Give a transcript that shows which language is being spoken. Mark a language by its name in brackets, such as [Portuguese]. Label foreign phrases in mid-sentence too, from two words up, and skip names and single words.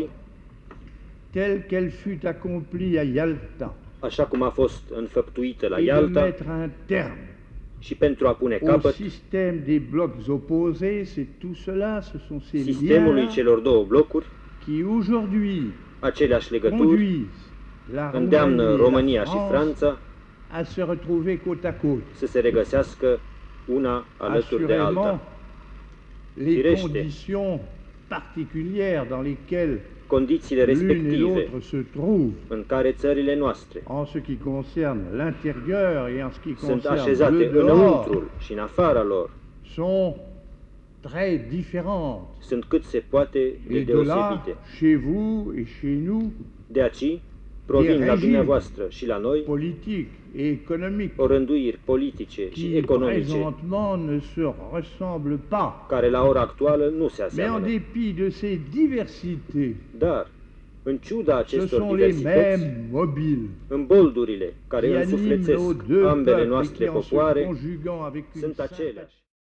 [French] l'Europe telle qu'elle fut accomplie à Yalta, [Romanian] așa cum a fost înfăptuită la [French] et de [Romanian] Ialta, [French] mettre un terme [Romanian] și pentru a pune [French] au [Romanian] capăt [French] système des blocs opposés. C'est tout cela, ce sont ces [Romanian] sistemului [French] liens [Romanian] celor două blocuri, [French] qui aujourd'hui [Romanian] aceleași legături [French] conduisent la [Romanian] îndeamnă [French] Roumanie et [Romanian] România [French] la [Romanian] și [French] France [Romanian] Franța [French] à se retrouver côte à côte. [Romanian] să se regăsească una alături de [French] Assurément, [Romanian] alta. [French] les [Romanian] Firește. [French] conditions particulières dans lesquelles [Romanian] Condițiile [French] l'une et [Romanian] respective [French] l'autre se trouvent [Romanian] în care țările noastre [French] en ce qui concerne l'intérieur et en ce qui [Romanian] sunt [French] concerne [Romanian] așezate [French] le dehors [Romanian] înăuntrul și în afara lor [French] sont très différentes. [Romanian] sunt cât se poate de [French] Et de là, [Romanian] deosebite. [French] chez vous et chez nous, [Romanian] De aici provin la regim dumneavoastră și la noi [French] politiques et économiques [Romanian] orânduiri politice și [French] qui [Romanian] economice [French] présentement ne se ressemblent pas. [Romanian] care la ora actuală nu se [French] Mais en [Romanian] aseamănă. [French] dépit de ces diversités, [Romanian] Dar, în ciuda [French] ce [Romanian] acestor [French] sont les [Romanian] diversități, [French] mêmes mobiles [Romanian] în boldurile [French] qui [Romanian] care [French] animent [Romanian] însuflețesc [French] nos deux [Romanian] ambele [French] peuples et [Romanian] noastre [French] qui, en se [Romanian] popoare, [French] conjuguant avec une [Romanian] sunt [French] sympathie [Romanian] aceleași.